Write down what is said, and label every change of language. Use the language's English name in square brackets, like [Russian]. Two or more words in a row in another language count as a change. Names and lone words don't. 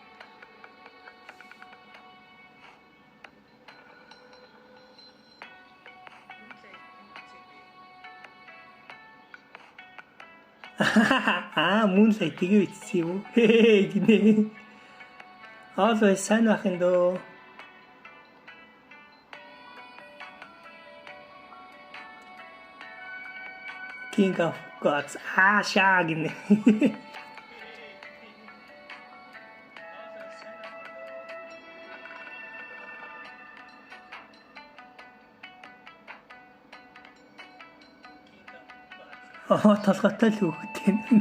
[Mongolian] Moonlight тэгээ бичсэн юм уу? Гинэ. Always сайн байх юм дөө. [English] King of Gods. [Mongolian] Шаа гинэ. Толгойтой л хүүхдээ.